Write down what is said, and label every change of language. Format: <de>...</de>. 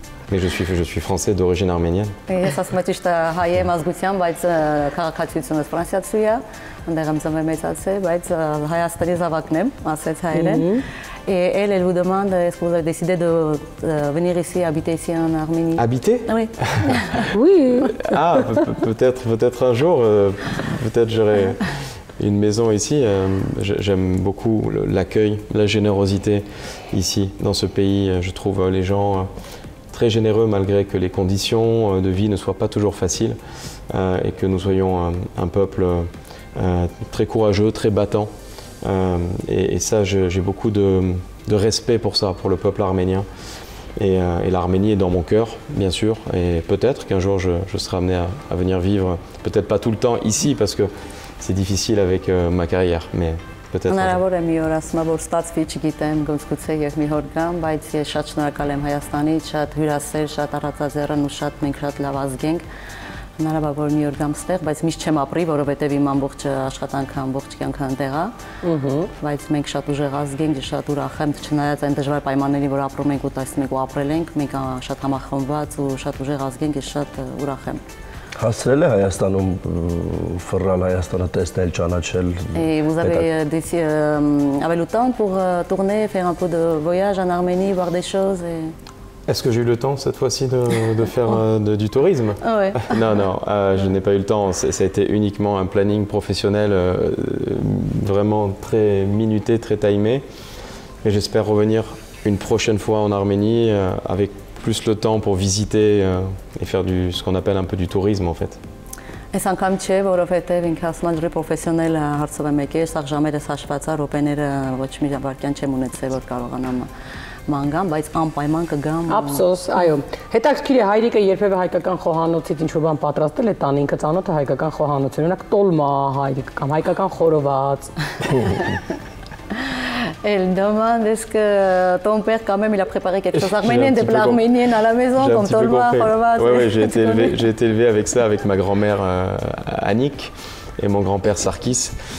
<fr>Mais je suis français d'origine arménienne.</fr> <hy>Ես ասում եմ ճիշտ հայ եմ ազգությամբ, բայց քաղաքացիությունս ֆրանսիացու է, այնտեղ եմ ծնվել մեծացել, բայց Հայաստանի զավակն եմ, ասեց հայերեն։</hy> <fr>Et elle vous demande, est-ce que vous avez décidé de venir ici, habiter ici en Arménie? Habiter? Oui. Oui. Ah, peut-être un jour, peut-être j'aurai une maison ici. J'aime beaucoup l'accueil, la générosité ici, dans ce pays. Je trouve les gens très généreux malgré que les conditions de vie ne soient pas toujours faciles et que nous soyons un peuple très courageux, très battant. Et ça, j'ai beaucoup de respect pour ça, pour le peuple arménien. Et l'Arménie est dans mon cœur, bien sûr. Et peut-être qu'un jour, je serai amené à venir vivre, peut-être pas tout le temps ici, parce que c'est difficile avec ma carrière, mais peut-être.</fr> <hy>Հնարավոր է մի օր ասում եմ, որ ստացվի, չգիտեմ, գուցե եւ մի օր գամ, բայց ես շատ շնորհակալ եմ Հայաստանից, շատ հյուրասեր, շատ առածաձեռն ու շատ մենք շատ լավ ազգ ենք։ Հնարավոր որ մի օր գամ ստեղ, բայց միշտ չեմ ապրի, որովհետեւ իմ ամբողջ աշխատանքը, ամբողջ կյանքը այնտեղ է։ Բայց մենք շատ ուժեղ ազգ ենք, շատ ուրախ եմ, չնայած այն դժվար պայմանների, որ ապրում ենք ու տեսնում ենք ու ապրել ենք, մենք շատ համախմբված ու շատ ուժեղ ազգ ենք, ես շատ ուրախ եմ։ Հասցրել է Հայաստանում ֆռալ Հայաստանը տեսնել, ճանաչել։</hy> <fr>Et vous avez le temps pour tourner, faire un peu de voyage en Arménie, voir des choses Est-ce que j'ai eu le temps cette fois-ci de faire du tourisme? Ouais. Non, je n'ai pas eu le temps. Ça a été uniquement un planning professionnel vraiment très minuté, très timé. Et j'espère revenir une prochaine fois en Arménie avec plus le temps pour visiter et faire ce qu'on appelle un peu du tourisme en fait.</fr> <hy>Այս անգամ չէ, որովհետև ինքը ասում է պրոֆեսիոնալ հարցով եմ եկել, սա ժամերս հաշված է, րոպեները ոչ մի վարքյան չեմ ունեցել, որ կարողանամ մանգամ, բայց անպայման կգամ։ Ափսոս, այո։ Հետաքրքիր է, հայրիկը երբևէ հայկական խոհանոցից ինչ-որ բան պատրաստել է տան, ինքը ծանոթ է հայկական խոհանոցին, օրինակ տոլմա հայրիկը կամ հայկական խորոված։</hy> <fr>Elle demande est-ce que ton père quand même il a préparé quelque chose arménien, des plats arméniens à la maison comme tolma, khorovat. Oui, j'ai été élevé avec ça, avec ma grand-mère Annick et mon grand-père Sarkis.</fr>